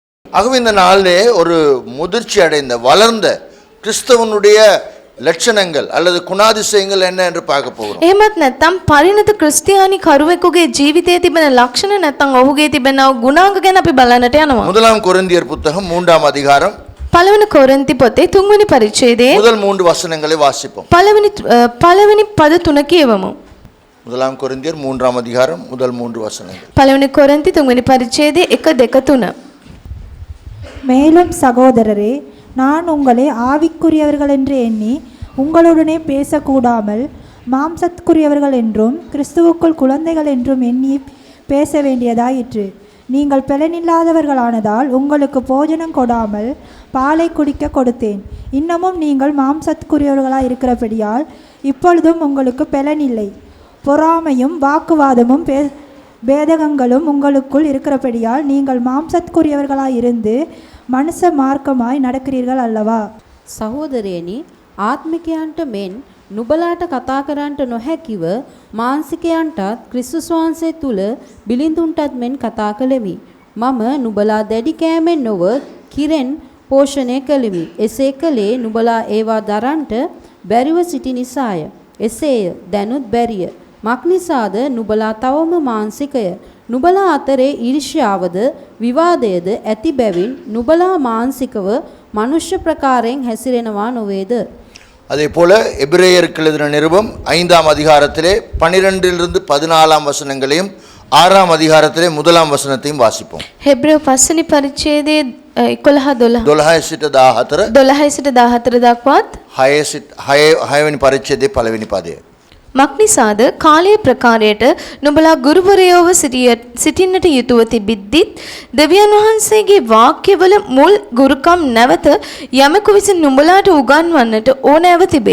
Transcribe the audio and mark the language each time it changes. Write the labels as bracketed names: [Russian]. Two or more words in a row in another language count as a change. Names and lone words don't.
[Tamil] ஆகவே இந்த நாளிலே ஒரு முதிர்ச்சி அடைந்த வளர்ந்த கிறிஸ்தவனுடைய லட்சணங்கள் அல்லது குணாதிசயங்கள் என்ன என்று பார்க்க போகிறோம். [Sinhala] එහෙමත් නැත්නම් පරිණත ක්‍රිස්තියානි කරුවෙකුගේ ජීවිතයේ තිබෙන ලක්ෂණ නැත්නම් ඔහුගේ තිබෙන ගුණාංග ගැන අපි බලන්නට යනවා. [Tamil] முதலாம் கொரிந்தியர் புத்தகம் 3ஆம் அதிகாரம் [Sinhala] පළවෙනි කොරින්ති පොතේ 3වෙනි පරිච්ඡේදයේ [Tamil] முதல் 3 வசனங்களை வாசிப்போம். [Sinhala] පළවෙනි පද 3 කියවමු. [Tamil] முதலாம் கொரிந்தியர் 3ஆம் அதிகாரம் முதல் 3 வசனங்கள். [Sinhala] පළවෙනි කොරින්ති 3වෙනි පරිච්ඡේදයේ 1 2 3. [Tamil] மேலும் சகோதரரே, நான் உங்களை ஆவிக்குரியவர்கள் என்று எண்ணி உங்களுடனே பேசக்கூடாமல் மாம்சத்துக்குரியவர்கள் என்றும் கிறிஸ்துவுக்குள் குழந்தைகள் என்றும் எண்ணி பேச வேண்டியதாயிற்று. நீங்கள் பலனில்லாதவர்களானதால் உங்களுக்கு போஜனம் கொடாமல் பாலை குடிக்க கொடுத்தேன். இன்னமும் நீங்கள் மாம்சத்துக்குரியவர்களாக இருக்கிறபடியால் இப்பொழுதும் உங்களுக்கு பலனில்லை. பொறாமையும் வாக்குவாதமும் பேதகங்களும் உங்களுக்குள் இருக்கிறபடியால் நீங்கள் மாம்சத்துக்குரியவர்களாக இருந்து [Sinhala] මනස මාර්ගமாய் [Tamil] நடக்கிறீர்கள் அல்லவா? [Sinhala] සහෝදරයනි, ආත්මිකයන්ට මෙන් නුඹලාට කතා කරන්නට නොහැකිව මානසිකයන්ටත් ක්‍රිස්තුස් වහන්සේ තුල බිලිඳුන්ටත් මෙන් කතා කළෙමි. මම නුඹලා දැඩි කෑමෙන් නොව කිරෙන් පෝෂණය කළෙමි. එසේ කළේ නුඹලා ඒවා දරන්නට බැරිව සිටි නිසාය. එසේය, දැනුත් බැරිය. මක්නිසාද නුඹලා තවම මානසිකය. නුඹලා අතරේ ඊර්ෂ්‍යාවද විවාදයද ඇති බැවින් නුඹලා මානසිකව මනුෂ්‍ය ප්‍රකාරයෙන් හැසිරෙනවා නොවේද? [Tamil] அதே போல எபிரேயருக்கு எழுதின நிருபம் 5ஆம் அதிகாரத்திலே 12லிருந்து 14ஆம் வசனங்களையும் 6ஆம் அதிகாரத்திலே 1ஆம் வசனத்தையும் வாசிப்போம். [Sinhala] හෙබ්‍රේව 5වෙනි පරිච්ඡේදයේ 11 12 සිට 14 12 සිට 14 දක්වාත් 6වෙනි පරිච්ඡේදයේ පළවෙනි පදය. මක්නිසාද කාලයේ ප්‍රකාරයට නුඹලා ගුරුවරයෝව සිටින්නට යුතුව තිබිද්දිත් දෙවියන් වහන්සේගේ වාක්‍යවල මුල් ගුරුකම් නැවත යමෙකු විසින් නුඹලාට උගන්වන්නට ඕනෑව තිබේ.